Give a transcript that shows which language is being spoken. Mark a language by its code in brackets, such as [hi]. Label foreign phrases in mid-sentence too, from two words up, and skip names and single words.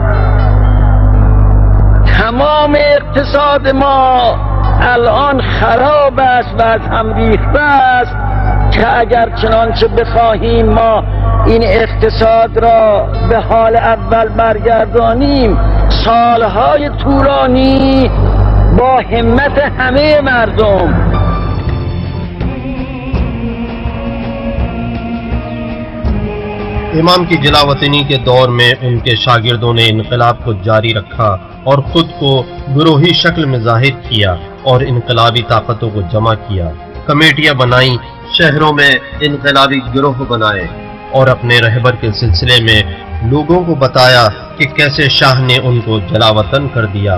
[fa] تمام اقتصاد ما الان خراب است و از هم ریخته است که اگر چنانچه بخواهیم ما این اقتصاد را به حال اول برگردانیم، سالهای طولانی با همت همه مردم [ur] امام کی جلاوطنی کے دور میں ان کے شاگردوں نے انقلاب کو جاری رکھا اور خود کو گروہی شکل میں ظاہر کیا اور انقلابی طاقتوں کو جمع کیا، کمیٹیاں بنائیں، شہروں میں انقلابی گروہ بنائے اور اپنے رہبر کے سلسلے میں لوگوں کو بتایا کہ کیسے شاہ نے ان کو جلاوطن کر دیا۔